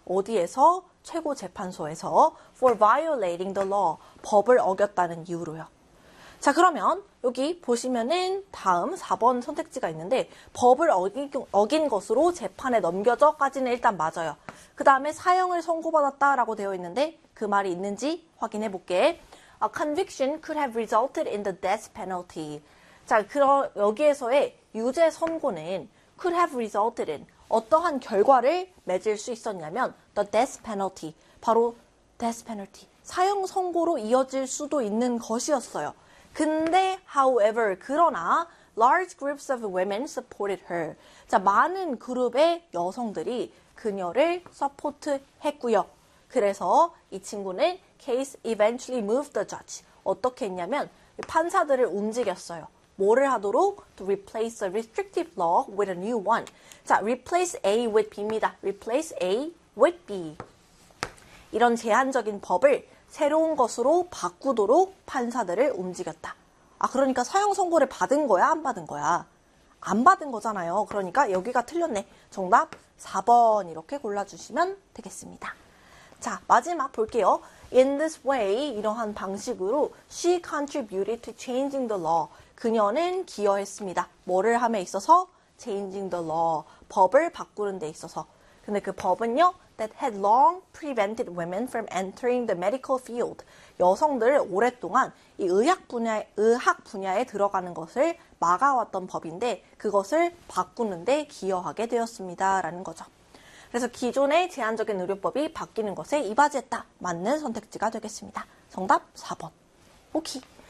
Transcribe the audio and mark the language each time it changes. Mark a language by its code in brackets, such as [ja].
[ko] 어디에서? 최고 재판소에서 [en] for violating the law, [ko] 법을 어겼다는 이유로요. 자, 그러면 여기 보시면은 다음 4번 선택지가 있는데 법을 어긴 것으로 재판에 넘겨져까지는 일단 맞아요. 그 다음에 사형을 선고받았다라고 되어 있는데 그 말이 있는지 확인해 볼게. [en] A conviction could have resulted in the death penalty. [ko] 자, 그럼 여기에서의 유죄 선고는 [en] could have resulted in [ko] 어떠한 결과를 맺을 수 있었냐면 [en] the death penalty, [ko] 바로 death penalty, 사형 선고로 이어질 수도 있는 것이었어요. [en] 근데 however, [ko] 그러나 [en] large groups of women supported her. [ko] 자, 많은 그룹의 여성들이 그녀를 서포트했고요. 그래서 이 친구는 [en] case eventually moved the judge. [ko] 어떻게 했냐면 판사들을 움직였어요. 뭐를 하도록? [en] To replace a restrictive law with a new one. 자, replace A with B입니다. Replace A with B. [ko] 이런 제한적인 법을 새로운 것으로 바꾸도록 판사들을 움직였다. 아, 그러니까 사형 선고를 받은 거야? 안 받은 거야? 안 받은 거잖아요. 그러니까 여기가 틀렸네. 정답 4번 이렇게 골라주시면 되겠습니다. 자, 마지막 볼게요. [en] In this way, [ko] 이러한 방식으로 [en] she contributed to changing the law. [ko] 그녀는 기여했습니다. 뭐를 함에 있어서? [en] Changing the law. [ko] 법을 바꾸는 데 있어서. 근데 그 법은요, [en] that had long prevented women from entering the medical field. [ko] 여성들을 오랫동안 이 의학 분야에 들어가는 것을 막아왔던 법인데, 그것을 바꾸는데 기여하게 되었습니다. 라는 거죠. 그래서 기존의 제한적인 의료법이 바뀌는 것에 이바지했다. 맞는 선택지가 되겠습니다. 정답 4번. 오케이.